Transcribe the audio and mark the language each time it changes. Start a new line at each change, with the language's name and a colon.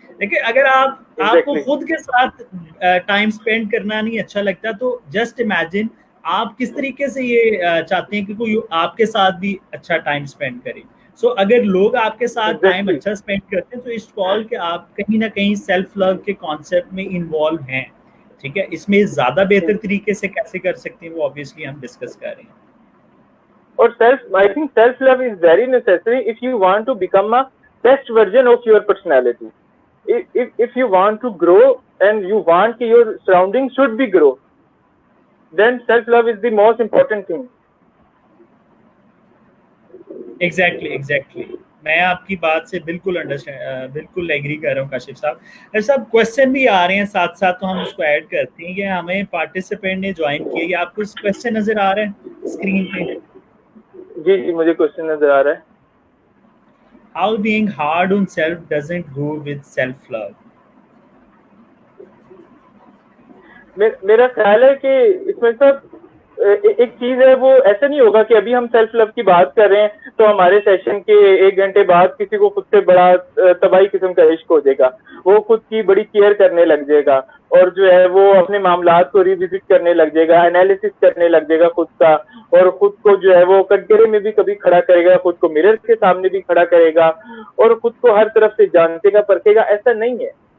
Urdu: لیکن اگر آپ کو خود کے ساتھ ٹائم اسپینڈ کرنا نہیں اچھا لگتا تو جسٹ امیجن آپ کس طریقے سے یہ چاہتے ہیں کہ کوئی آپ کے ساتھ بھی اچھا ٹائم اسپینڈ کرے. سو اگر لوگ آپ کے ساتھ ٹائم اچھا اسپینڈ کرتے ہیں تو اٹس کال کہ آپ کہیں نہ کہیں سیلف لو کے کانسیپٹ میں انوالو ہیں, ٹھیک ہے. اس میں زیادہ بہتر طریقے سے کیسے کر سکتے ہیں وہ obviously ہم ڈسکس کر رہے ہیں.
English: اور I think self love is very necessary if you want to become a best version of your personality. If you want to grow and you want that your surroundings should be grow, then self love is the most important thing.
Urdu: Exactly میں آپ کی بات سے بالکل agri کر رہا ہوں کاشف صاحب. صاحب کوشچن بھی آ رہے ہیں ساتھ ساتھ تو ہم اس کو ایڈ کرتے ہیں کہ ہمیں پارٹیسپینٹ نے جوائن کیا. یہ آپ کو کوشچن نظر آ رہا ہے اسکرین پہ؟ جی مجھے کوشچن نظر آ رہا ہے.
English: How being hard on self doesn't go with self love.
Urdu: میرا خیال ہے کہ اس میں سب ایک چیز ہے, وہ ایسا نہیں ہوگا کہ ابھی ہم سیلف لو کی بات کر رہے ہیں تو ہمارے سیشن کے 1 گھنٹے بعد کسی کو خود سے بڑا تباہی قسم کا عشق ہو جائے گا, وہ خود کی بڑی کیئر کرنے لگ جائے گا, اور جو ہے وہ اپنے معاملات کو ریوزٹ کرنے لگ جائے گا, انالیسس کرنے لگ جائے گا خود کا, اور خود کو جو ہے وہ کٹگرے میں بھی کبھی کھڑا کرے گا, خود کو مرر کے سامنے بھی کھڑا کرے گا, اور خود کو ہر طرف سے جانتے گا پرکھے گا. ایسا نہیں ہے.